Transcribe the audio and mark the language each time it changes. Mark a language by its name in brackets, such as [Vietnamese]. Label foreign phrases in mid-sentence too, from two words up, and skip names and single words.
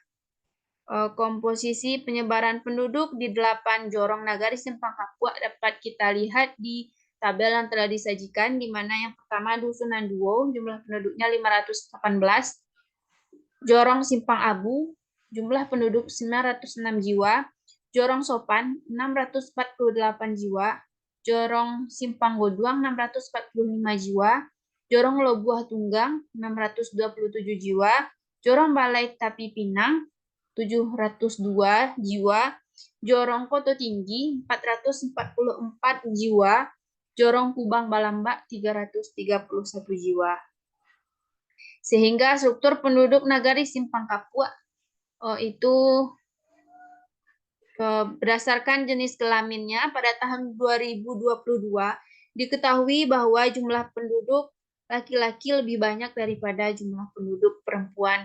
[Indonesian] Komposisi penyebaran penduduk di 8 jorong Nagari Simpang Kapua dapat kita lihat di tabel yang telah disajikan, di mana yang pertama Dusun Nanduo, jumlah penduduknya 518, Jorong Simpang Abu, jumlah penduduk 906 jiwa, Jorong Sopan 648 jiwa, Jorong Simpang Goduang 645 jiwa, Jorong Lobuah Tunggang 627 jiwa, Jorong Balai Tapi Pinang 702 jiwa, Jorong Koto Tinggi 444 jiwa, Jorong Kubang Balambak 331 jiwa. Sehingga struktur penduduk Nagari Simpang Kapua itu berdasarkan jenis kelaminnya pada tahun 2022 diketahui bahwa jumlah penduduk laki-laki lebih banyak daripada jumlah penduduk perempuan.